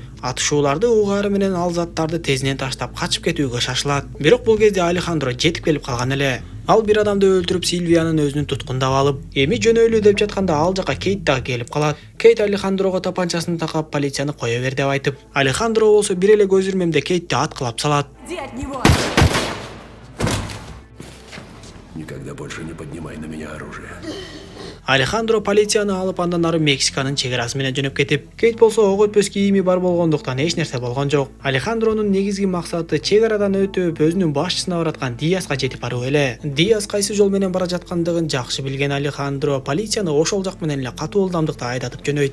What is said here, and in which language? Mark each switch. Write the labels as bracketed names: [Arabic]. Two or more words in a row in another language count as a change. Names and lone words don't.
[Kyrgyz] Атышууларды угаары менен ал заттарды тезинен таштап качып кетүүгө шашылат. Бирок бул кезде Алехандро жетип келип калган эле. Ал бир адамды өлтүрүп Сильвиянын өзүнүн туткундап алып, эми жөнөйлү деп жатканда ал жака Кейт дагы келип калат. Кейт Алехандрого тапанчасын такап полицияны кое бер деп айтып, Алехандро болсо бир эле көз ирмемде Кейтти аткылап салат. [Russian] Никогда больше не поднимай на меня оружие. [Kyrgyz] Алехандро полицияны алып андан ары Мексиканын чегерасы менен жөнөп кетип, Кейт болсо ок өтпөс кийими бар болгондуктан эч нерсе болгон жок. Алехандронун негизги максаты чегарадан өтүп өзүнүн башчысына бараткан Диаска жетип баруу эле. Диас кайсы жол менен бара жаткандыгын жакшы билген Алехандро полицияны ошол жак менен эле катуу ылдамдыкта айдатып жөнөйт.